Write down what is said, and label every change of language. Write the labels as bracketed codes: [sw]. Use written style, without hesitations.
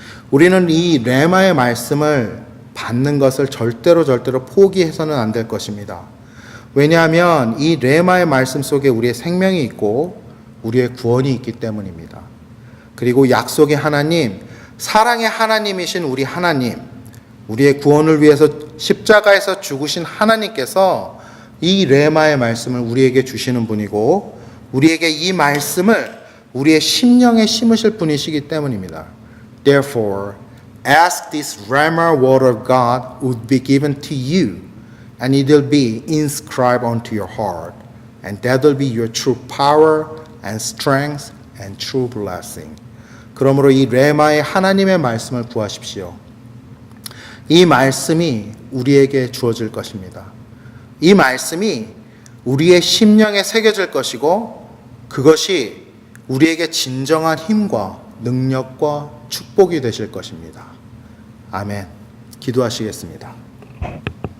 [ko] 우리는 이 레마의 말씀을 받는 것을 절대로 포기해서는 안 될 것입니다. 왜냐하면 이 레마의 말씀 속에 우리의 생명이 있고 우리의 구원이 있기 때문입니다. 그리고 약속의 하나님, 사랑의 하나님이신 우리 하나님, 우리의 구원을 위해서 십자가에서 죽으신 하나님께서 이 레마의 말씀을 우리에게 주시는 분이고 우리에게 이 말씀을 우리의 심령에 심으실 분이시기 때문입니다. [en] Therefore, ask this Rhema word of God would be given to you, and it will be inscribed onto your heart, and that will be your true power and strength and true blessing. [ko] 그러므로 이 레마의 하나님의 말씀을 구하십시오. 이 말씀이 우리에게 주어질 것입니다. 이 말씀이 우리의 심령에 새겨질 것이고 그것이 우리에게 진정한 힘과 능력과 축복이 되실 것입니다. 아멘. 기도하시겠습니다.